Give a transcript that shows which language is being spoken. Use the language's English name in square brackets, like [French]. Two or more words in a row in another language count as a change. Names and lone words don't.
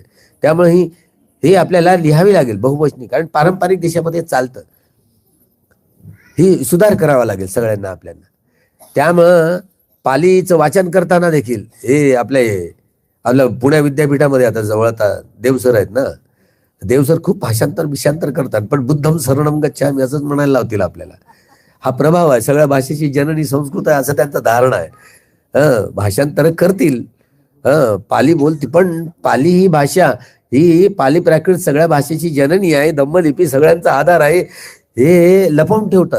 [Marathi] त्यामुळे हे आपल्याला लिहावी लागेल बहुवचनी, कारण पारंपरिक देशामध्ये चालतं. ही सुधार करावा लागेल सगळ्यांना आपल्याला. त्यामुळं पालीचं वाचन करताना देखील हे आपलं पुणे विद्यापीठामध्ये आता जवळ आता देवसर आहेत ना, देवसर खूप भाषांतर करतात, पण [Pali] बुद्धम शरणम गच्छामि [Marathi] असंच म्हणायला लावतील आपल्याला. हा प्रभाव आहे, सगळ्या भाषेची जननी संस्कृत आहे असं त्यांचं धारणा आहे. भाषांतर करतील, पाली बोलतील, पण पाली ही भाषा ही पाली प्राकृत सगळ्या भाषेची जननी आहे, धम्मलिपी सगळ्यांचा आधार आहे, हे लपवून ठेवतात.